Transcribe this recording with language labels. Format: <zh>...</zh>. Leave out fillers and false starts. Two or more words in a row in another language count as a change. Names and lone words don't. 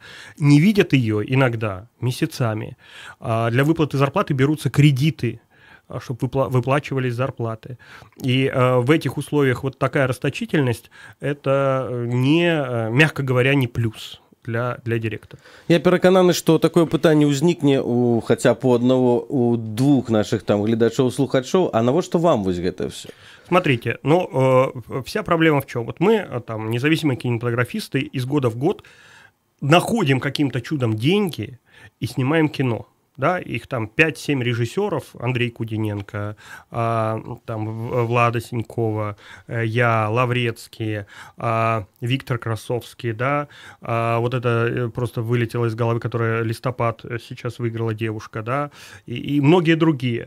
<ru>Не видят ее иногда месяцами. Для выплаты зарплаты берутся кредиты, чтобы выплачивались зарплаты. И в этих условиях вот такая расточительность, это, мягко говоря, не плюс для директора.</ru> <be>Я перакананы, што такое пытанне ўзнікне у хаця б у двух наших там гледачоў-слухачоў, а навошта вам вось гэта все?</be> <ru>Смотрите, вся проблема в чем? Вот мы, там, независимые кинематографисты, из года в год находим каким-то чудом деньги и снимаем кино. Да, их там 5-7 режиссеров, Андрей Кудиненко, там Влада Синькова, я, Лаврецкий, Виктор Красовский, да, вот это просто вылетело из головы, которая «Листопад» сейчас выиграла девушка, да, и многие другие.</ru>